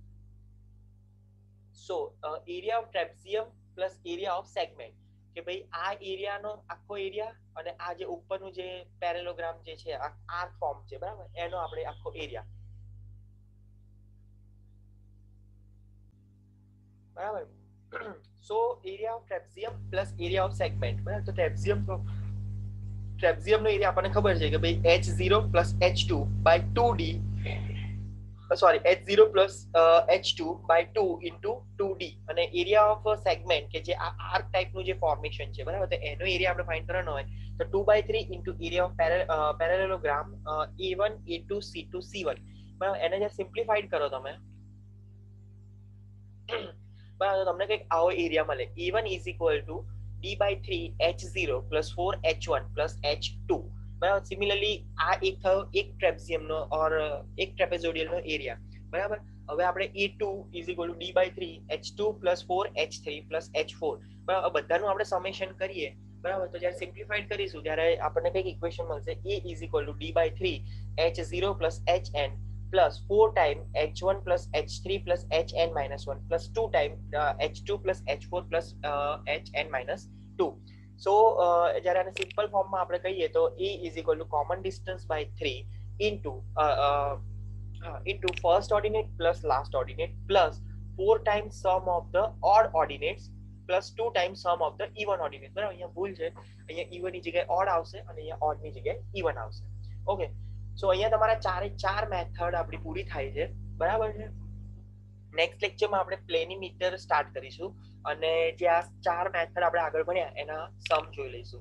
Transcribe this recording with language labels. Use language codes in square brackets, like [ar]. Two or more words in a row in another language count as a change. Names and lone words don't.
[en] so area of trapezium plus area of segment [gu] કે ભાઈ આ એરિયાનો આખો એરિયા અને આ જે ઉપરનું જે પેરેલોગ્રામ જે છે [en] arc form [gu] છે બરાબર એનો આપણે આખો એરિયા બરાબર. [en] so area of trapezium plus area of segment બરાબર. [gu] તો ટ્રેપેઝિયમનો એરિયા આપણને ખબર છે કે ભાઈ [en] h0 plus h2 by 2d sorry h0 plus h2 by 2 into 2d [gu] અને [en] area of segment [gu] કે જે આ આર્ક ટાઈપનું જે ફોર્મેશન છે બરાબર તો એનો એરિયા આપણે ફાઇન્ડ કરવાનો હોય તો [en] 2/3 into area of parallelogram a1 a2 c2 c1 [gu] બરાબર. એને જે સિમ્પ્લિફાઈડ કરો તમે બરાબર તો તમને કંઈક આવો એરિયા મળે. [en] a1 is equal to d/3 h0 plus 4 h1 plus h2 બરાબર. [gu] સિમિલરલી આ એક થયો એક ટ્રેપેઝિયમનો ઓર એક ટ્રેપેઝોઇડલનો એરિયા બરાબર. હવે આપણે [en] a2 is equal to d/3 h2 plus 4 h3 plus h4 બરાબર. [gu] બધાનું આપણે સમેશન કરીએ બરાબર તો જ્યારે સિમ્પ્લિફાઈડ કરીશું ત્યારે આપણને કંઈક ઇક્વેશન મળશે [en] a is equal to d/3 h0 plus hn plus 4 times h1 plus h3 plus hn minus 1 plus 2 times h2 plus h4 plus hn minus 2. સો [gu] જ્યારે આને સિમ્પલ ફોર્મમાં આપણે કહીએ તો [en] a is equal to common distance by 3 into first ordinate plus last ordinate plus 4 times sum of the odd ordinates plus 2 times sum of the even ordinates. [gu] બરાબર. અહીંયા ભૂલ છે, અહીંયા even ની જગ્યાએ odd આવશે અને અહીંયા odd ની જગ્યાએ even આવશે. ઓકે. સો અહીંયા તમારા ચારે ચાર મેથડ આપણી પૂરી થાય છે બરાબર છે. નેક્સ્ટ લેક્ચરમાં આપણે પ્લેનીમીટર સ્ટાર્ટ કરીશું અને જે આ ચાર મેથડ આપણે આગળ ભણ્યા એના સમ જોઈ લઈશું.